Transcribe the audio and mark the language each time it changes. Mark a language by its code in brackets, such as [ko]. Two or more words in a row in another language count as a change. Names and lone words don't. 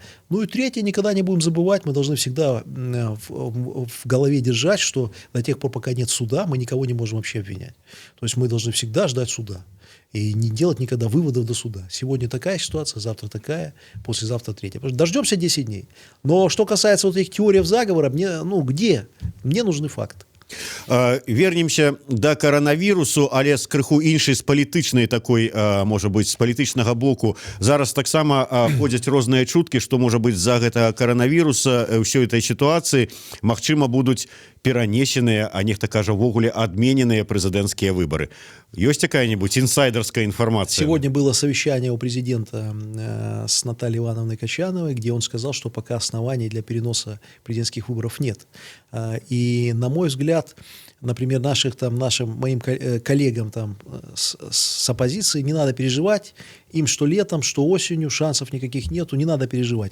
[ru] Ну и третье, никогда не будем забывать, мы должны всегда в голове держать, что до тех пор, пока нет суда, мы никого не можем вообще обвинять. То есть мы должны всегда ждать суда и не делать никогда выводов до суда. Сегодня такая ситуация, завтра такая, послезавтра третья. Дождемся 10 дней. Но что касается вот этих теорий заговора, где? Мне нужны факты. [be] Вернемся да каранавірусу, але з крыху іншай, з палітычнай такой, можа быць, з палітычнага боку. Зараз таксама ходзяць розныя чуткі, што, можа быць, з-за гэтага каранавіруса ўсёй этой сітуацыі, магчыма, будуць перанесеныя, а нехта кажа ўвогуле адмененыя прэзідэнцкія выбары. [ru] Ёсць какая-нибудь инсайдерская информация? Сегодня было совещание у президента с Натальей Ивановной Качановой, где он сказал, что пока оснований для переноса президентских выборов нет. И, на мой взгляд, например, моим коллегам с оппозиции не надо переживать, им что летом, что осенью шансов никаких нету, не надо переживать.